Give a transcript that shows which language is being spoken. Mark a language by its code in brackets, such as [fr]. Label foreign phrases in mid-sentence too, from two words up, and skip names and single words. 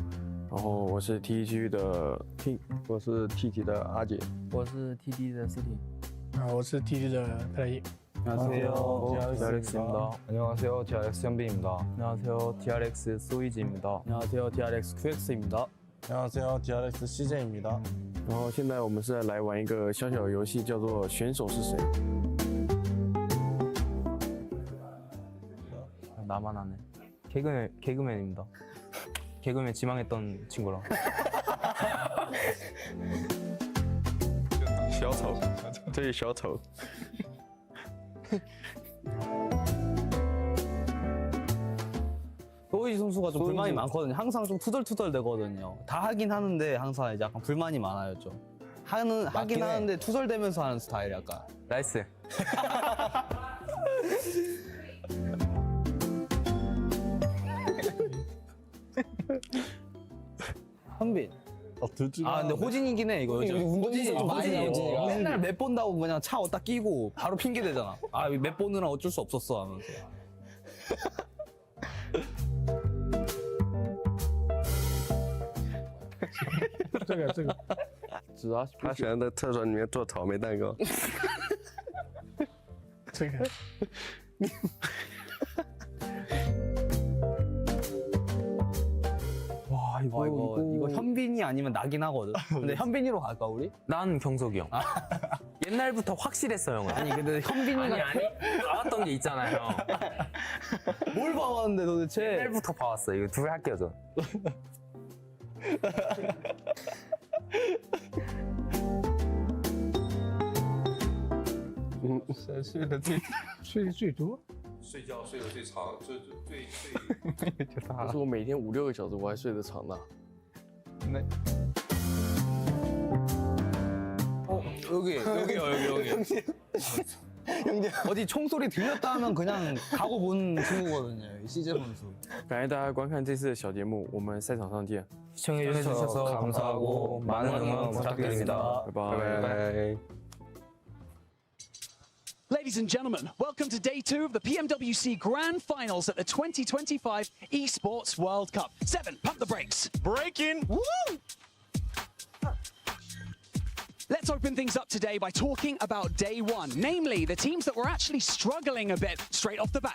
[zh] 然后我是 TT 区的 King， 我是 TT 的阿杰，我是 TT 的思婷，我是 TT 的佩莱 [ko] 안녕하세요, TRX입니다. 안녕하세요, TRX 현빈입니다. 안녕하세요, TRX 소이지입니다. 안녕하세요, TRX QX입니다. 안녕하세요, TRX CJ입니다. [zh] 然后现在我们是来玩一个小小的游戏，叫做选手是谁。 [ko] 나만 하네. 개그맨입니다. 개그맨 지망했던 친구랑. [zh] 小丑，这是小丑。 [ko] 소이지 선수가 좀 불만이 많거든요. 항상 좀 투덜투덜 되거든요. 다 하긴 하는데 항상 이제 약간 불만이 많아요, 좀. 하긴 하는데 투덜대면서 하는 스타일 약간. 나이스. 현빈. 근데 호진이긴 해, 이거. 호진이 좀 많이 해요. 맨날 맵 본다고 그냥 차 어디다 끼고 바로 핑계 대잖아. 맵 보느라 어쩔 수 없었어 하면서. [zh] 这个，他喜欢在厕所里面做草莓蛋糕。这个。 [ko] 와 이거 현빈이 아니면 나긴 하거든. 근데 현빈이로 갈까 우리? 난 경석이 형. 옛날부터 확실했어 형은. 아니 근데 현빈이가 아니 나왔던 게 있잖아요. 뭘 봐왔는데 도대체? 옛날부터 봐왔어. 이거 둘이 할게요 저. [zh] 睡得最多，睡觉睡得最长，最可是我每天5、6个小时，我还睡得长呢。 [ko] 여기. 어디 총소리 들렸다 하면 그냥 가고 본 친구거든요. CJ 선수. [zh] 感谢大家观看这次的小节目，我们赛场上见。 [ko] 시청해주셔서 감사하고 많은 응원 부탁드립니다. 바이바이. [en] Ladies and gentlemen, welcome to day 2 of the PMWC Grand Finals at the 2025 Esports World Cup. 7, pump the brakes. Breaking! Woo! Let's open things up today by talking about day 1, namely the teams that were actually struggling a bit straight off the bat.